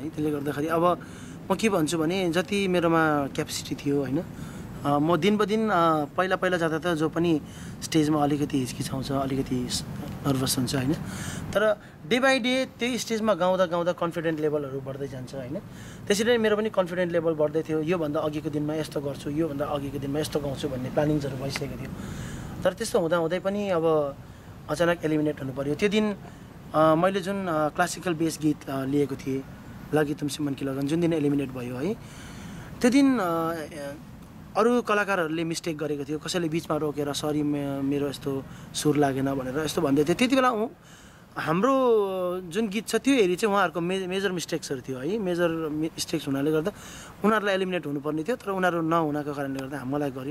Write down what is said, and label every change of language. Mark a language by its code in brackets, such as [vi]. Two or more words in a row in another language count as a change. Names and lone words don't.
[ne] त्यसले गर्दाखेरि अब म के भन्छु भने जति मेरोमा क्यापेसिटी थियो होइन, म दिन पहिला जाँदा त जो पनि स्टेजमा अलिकति हिचकिचाउँछ, अलिकति नर्भस हुन्छ होइन, तर [en] day by day [ne] त्यही स्टेजमा गाउँदा [en] confident levels [ne] बढ्दै जान्छ होइन। त्यसरी नै मेरो पनि [en] confident level [ne] बढ्दै थियो। योभन्दा अघिको दिनमा यस्तो गर्छु, योभन्दा अघिको दिनमा यस्तो गाउँछु भन्ने प्लानिङ्सहरू भइसकेको थियो। तर त्यस्तो हुँदै पनि अब अचानक एलिमिनेट हुनु पऱ्यो। त्यो दिन मैले जुन [en] classical base [ne] गीत लिएको थिएँ, [hi] लागि तुमसे मन की लगन, [ne] जुन दिन एलिमिनेट भयो है, त्यो दिन अरू कलाकारहरूले मिस्टेक गरेको थियो। कसैले बिचमा रोकेर सरी मेरो यस्तो सुर लागेन भनेर यस्तो भन्दै थियो। त्यति बेला हाम्रो जुन गीत छ त्यो हेरी चाहिँ उहाँहरूको [en] major mistakes [ne] थियो है। [en] major mistakes [ne] हुनाले गर्दा उनीहरूलाई एलिमिनेट हुनुपर्ने थियो, तर उनीहरू नहुनाको कारणले गर्दा मलाई गर्यो।